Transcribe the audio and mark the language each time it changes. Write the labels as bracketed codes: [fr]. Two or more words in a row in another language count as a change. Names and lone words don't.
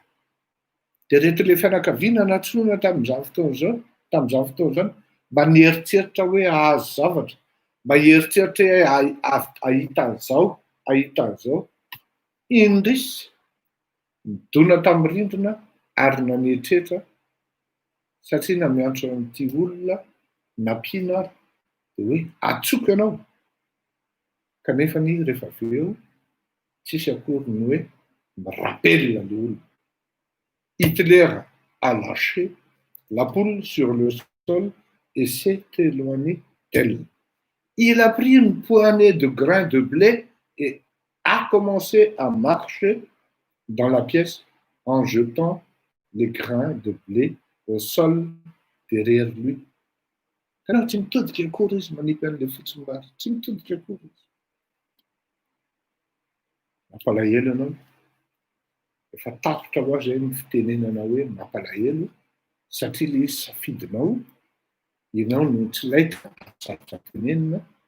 [mg] Dia reto ilay fianakaviana natsoina tamin'izany fotoana izany mba nieritreritra hoe ahazo zavatra, mba hieritreritra hoe ahita an'izao, indrisy midona tamin'ny rindrina ary nanietreritra satria namiantso an'ity olona nampiana ary dia hoe atsoko ianao. Kanefa ny rehefa avy eo tsisy akory ny hoe mirapelina ilay olona. [fr] Hitler a lâché la poule sur le sol et s'est éloigné d'elle. Il a pris une poignée de grains de blé et a commencé à marcher dans la pièce en jetant les grains de blé au sol derrière lui. [mg] Kana tsy mitodika akory izy manipy an'ilay fotsim-bary, tsy mitodika akory izy. Mampalahelo ianao. Efa tapotra ho azy ny fitenenana hoe mampalahelo satria ilay izy safidinao, ianao no tsy laitra sarotra tenenina.